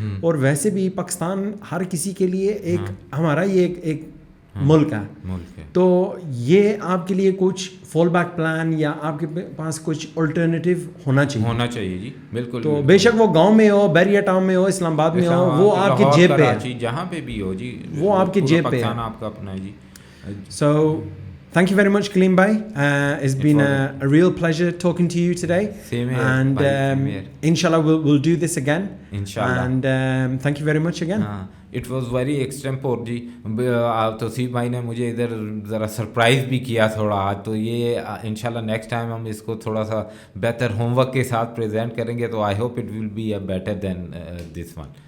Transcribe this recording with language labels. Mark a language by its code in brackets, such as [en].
[ur] اور ویسے بھی پاکستان ہر کسی کے لیے ایک ہمارا یہ ایک ملک ہے, تو یہ آپ کے لیے کچھ فال بیک پلان یا آپ کے پاس کچھ الٹرنیٹیو ہونا چاہیے جی, بالکل. تو بے شک وہ گاؤں میں ہو, بیریا ٹاؤن میں ہو, اسلام آباد میں ہو, وہ آپ کی جیب پہ ہے, جہاں پہ بھی ہو جی, وہ آپ کی جیب پہ ہے, آپ کا اپنا ہے جی. [en] So thank you very much Kaleem bhai, it's been a real pleasure talking to you today. Same here, and inshallah we'll do this again inshallah, and thank you very much again. It was very extempore جی. [ur] توصیف بھائی نے مجھے ادھر ذرا surprise بھی کیا تھوڑا آج, تو یہ انشاءاللہ نیکسٹ ٹائم ہم اس کو تھوڑا سا بہتر ہوم ورک کے ساتھ پریزنٹ کریں گے, تو [en] I hope it will be a better than this one.